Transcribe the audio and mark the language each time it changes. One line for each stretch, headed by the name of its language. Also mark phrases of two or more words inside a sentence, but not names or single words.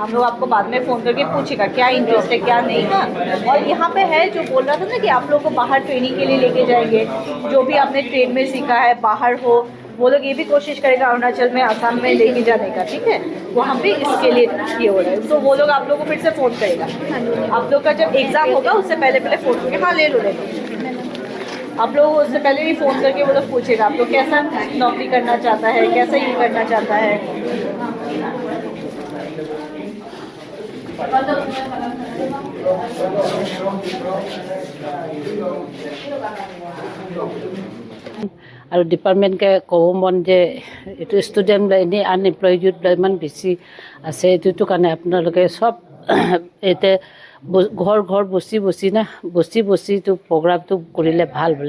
Hindi: हम लोग आपको बाद में फ़ोन करके पूछेगा क्या इंटरेस्ट है क्या नहीं। हाँ, और यहाँ पे है जो बोल रहा था ना कि आप लोग को बाहर ट्रेनिंग के लिए लेके जाएंगे, जो भी आपने ट्रेन में सीखा है बाहर हो, वो लोग ये भी कोशिश करेगा अरुणाचल में, आसाम में लेके जाने का, ठीक है। वहाँ पे इसके लिए ये हो रहा है, तो वो लोग आप लोगों को फिर से फ़ोन करेगा। आप लोग का जब एग्ज़ाम होगा उससे पहले फ़ोन करके हाँ ले लो आप लोग उससे पहले भी फ़ोन करके वो लोग पूछेगा आप लोग कैसा नौकरी करना चाहता है, कैसा ये करना चाहता है।
Assamese: আৰু ডিপাৰ্টমেণ্টকে ক'ব মন যে এইটো ষ্টুডেণ্ট এনেই
English: unemploy youth
Assamese: ইমান বেছি আছে, এইটোৰ কাৰণে আপোনালোকে চব এতিয়া ঘৰ বচিটো প্ৰগ্ৰামটো কৰিলে ভাল বোলে।